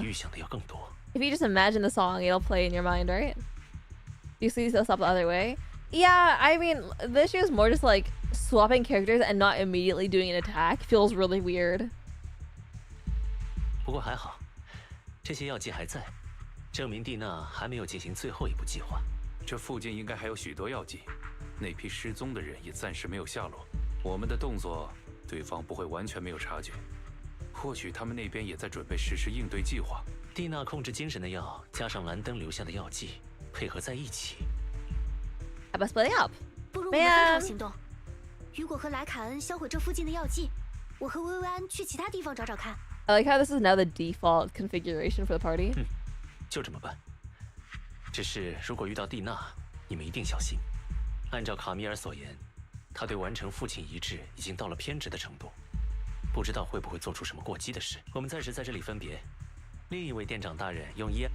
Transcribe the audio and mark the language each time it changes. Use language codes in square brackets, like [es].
[en] If you just imagine the song, it'll play in your mind, right? You see yourself the other way? Yeah, I mean, the issue is more just like swapping characters and not immediately doing an attack feels really weird. [zh] 不过还好，这些药剂还在，证明蒂娜还没有进行最后一步计划。这附近应该还有许多药剂，那批失踪的人也暂时没有下落。我们的动作，对方不会完全没有察觉。或许他们那边也在准备实施应对计划。蒂娜控制精神的药，加上兰登留下的药剂，配合在一起。 [en] How about splitting up? [zh] 不如我们分头行动。雨果和莱卡恩销毁这附近的药剂，我和薇薇安去其他地方找找看。 [en] I like how this is now the default configuration for the party. [zh] 就这么办。只是如果遇到蒂娜，你们一定小心。按照卡米尔所言，他对完成父亲遗志已经到了偏执的程度，不知道会不会做出什么过激的事。我们暂时在这里分别。另一位店长大人用